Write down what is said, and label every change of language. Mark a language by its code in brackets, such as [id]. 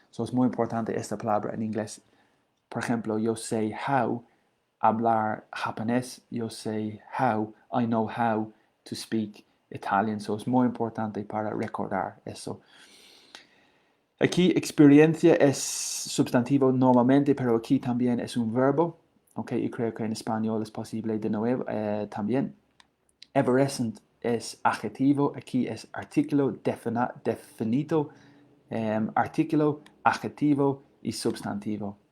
[es] So es muy importante esta palabra en inglés. Por ejemplo, yo sé how hablar japonés. Yo sé [en] how, I know how to speak Italian. [es] So es muy importante para recordar eso. Aquí experiencia es sustantivo normalmente, pero aquí también es un verbo. Ok, y creo que en español es posible de nuevo también. Evanescent es adjetivo, aquí es artículo definido, artículo, adjetivo y sustantivo.